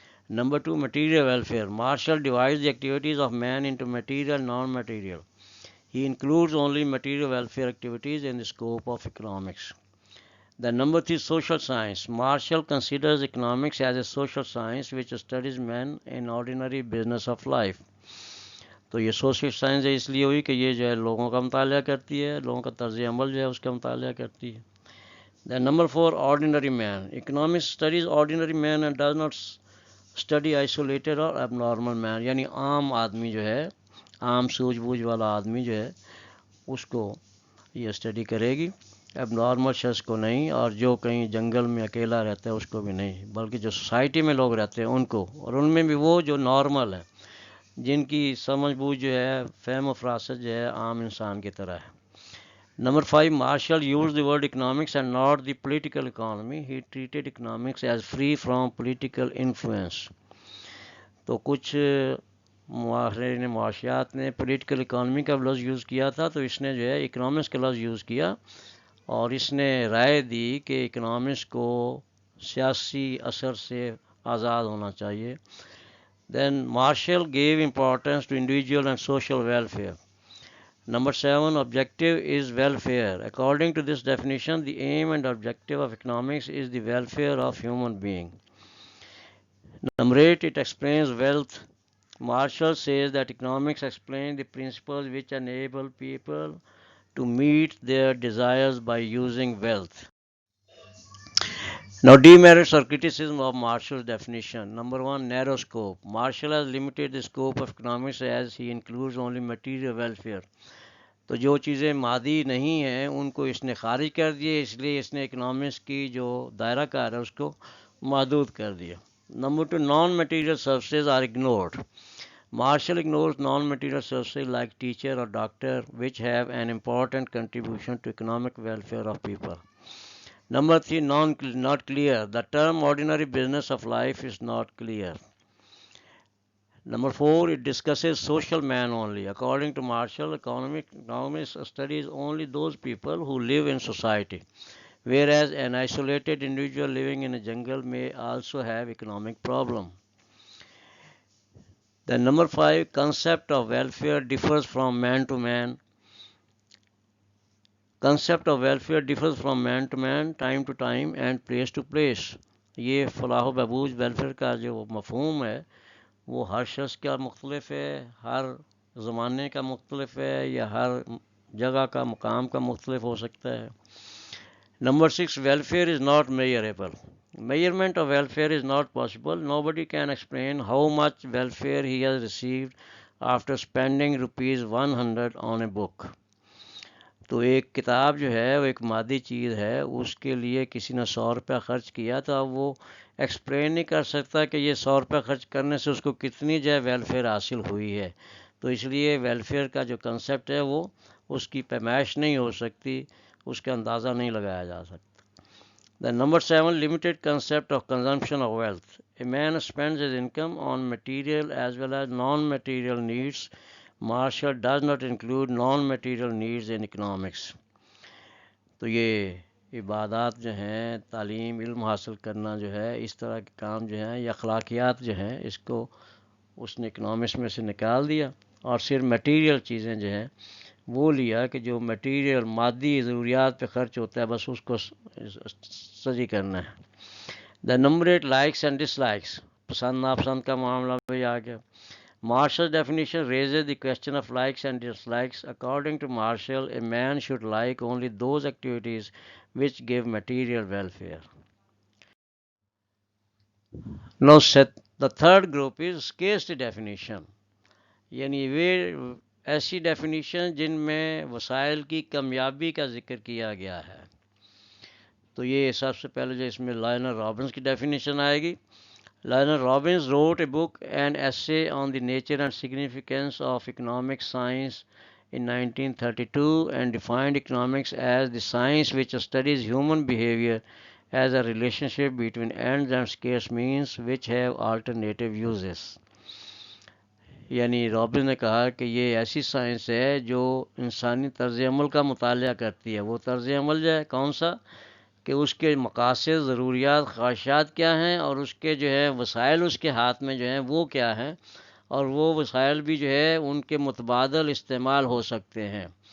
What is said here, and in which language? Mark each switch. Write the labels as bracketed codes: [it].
[en] Number 2, material welfare. Marshall divides the activities of man into material and non-material. He includes only material welfare activities in the scope of economics. Then number 3, social science. Marshall considers economics as a social science which studies men in ordinary business of life. [ur] تو یہ social science اس لیے ہوئی کہ یہ جو ہے لوگوں کا مطالعہ کرتی ہے، لوگوں کا طرز عمل جو ہے اس کا مطالعہ کرتی ہے. [en] Then number 4, ordinary man. Economics studies ordinary man and does not study isolated or abnormal man. [ur] یعنی عام آدمی جو ہے، عام سوجھ بوجھ والا آدمی جو ہے اس کو یہ اسٹڈی کرے گی، اب نارمل شخص کو نہیں، اور جو کہیں جنگل میں اکیلا رہتا ہے اس کو بھی نہیں، بلکہ جو سوسائٹی میں لوگ رہتے ہیں ان کو، اور ان میں بھی وہ جو نارمل ہے، جن کی سمجھ بوجھ جو ہے، فہم و فراست جو ہے عام انسان کی طرح ہے. [en] Number 5, Marshall used the word economics and not the political economy. He treated economics as free from political influence. [ur] تو کچھ معاشیات نے پولیٹیکل اکانومی کا لفظ یوز کیا تھا، تو اس نے جو ہے اکنامکس کا لفظ یوز کیا، اور اس نے رائے دی کہ اکنامکس کو سیاسی اثر سے آزاد ہونا چاہیے. [en] Then Marshall gave importance to individual and social welfare. Number 7, objective is welfare. According to this definition, the aim and objective of economics is the welfare of human being. Number 8, it explains wealth. Marshall says that economics explains the principles which enable people to meet their desires by using wealth. Now, demerits or criticism of Marshall's definition. Number 1, narrow scope. Marshall has limited the scope of economics as he includes only material welfare. [ur] تو جو چیزیں مادی نہیں ہیں ان کو اس نے خارج کر دیے، اس لیے اس نے اکنامکس کی جو دائرہ کار ہے اس کو محدود کر دیا. [en] Number 2, non material services are ignored. Marshall ignores non-material services like teacher or doctor, which have an important contribution to economic welfare of people. Number 3, not clear. The term ordinary business of life is not clear. Number 4, it discusses social man only. According to Marshall, economics studies only those people who live in society, whereas an isolated individual living in a jungle may also have economic problem. Then number 5, concept of welfare differs from man to man. Concept of welfare differs from man to man, time to time and place to place. [ur] یہ فلاح و بہبود welfare کا جو مفہوم ہے وہ ہر شخص کا مختلف ہے، ہر زمانے کا مختلف ہے، یا ہر جگہ کا مقام کا مختلف ہو سکتا ہے. [en] Number 6, welfare is not measurable. Measurement of welfare is not possible. Nobody can explain how much welfare he has received after spending ₹100 on a book. [ur] تو ایک کتاب جو ہے وہ ایک مادی چیز ہے، اس کے لیے کسی نے 100 روپیہ خرچ کیا تو اب وہ ایکسپلین نہیں کر سکتا کہ یہ 100 روپیہ خرچ کرنے سے اس کو کتنی جو ہے ویلفیئر حاصل ہوئی ہے. تو اس لیے ویلفیئر کا جو کنسیپٹ ہے وہ اس کی پیمائش نہیں ہو سکتی، اس کا اندازہ نہیں لگایا جا سکتا. [en] Then number 7, limited concept of consumption of wealth. A man spends his income on material as well as non-material needs. Marshall does not include non-material needs in economics. [ur] تو یہ عبادات جو ہیں، تعلیم، علم حاصل کرنا جو ہے، اس طرح کے کام جو ہیں، یا اخلاقیات جو ہیں، اس کو اس نے اکنامکس میں سے نکال دیا، اور صرف میٹیریل چیزیں جو ہیں وہ لیا کہ جو میٹیریل مادی ضروریات پہ خرچ ہوتا ہے بس اس کو سجی کرنا ہے. The number 8، [en] Likes and dislikes. [ur] پسند ناپسند کا معاملہ بھی آ گیا. [en] Marshall's definition raises the question of likes and dislikes. According to Marshall, a man should like only those activities which give material welfare. Now, the third group is scarcity definition. [ur] یعنی وہ ایسی definition جن میں وسائل کی کمیابی کا ذکر کیا گیا ہے. تو یہ سب سے پہلے جو اس میں لائنر رابنس کی ڈیفینیشن آئے گی. [en] Lionel Robbins wrote a book, an essay on the nature and significance of economic science in 1932, and defined economics as the science which studies human behavior as a relationship between ends and scarce means which have alternative uses. [ur] یعنی robin نے کہا کہ یہ ایسی science ہے جو انسانی طرز عمل کا مطالعہ کرتی ہے. وہ طرز عمل جو ہے کون سا کہ اس کے مقاصد، ضروریات، خواہشات کیا ہیں، اور اس کے جو ہے وسائل اس کے ہاتھ میں جو ہیں وہ کیا ہیں، اور وہ وسائل بھی جو ہے ان کے متبادل استعمال ہو سکتے ہیں.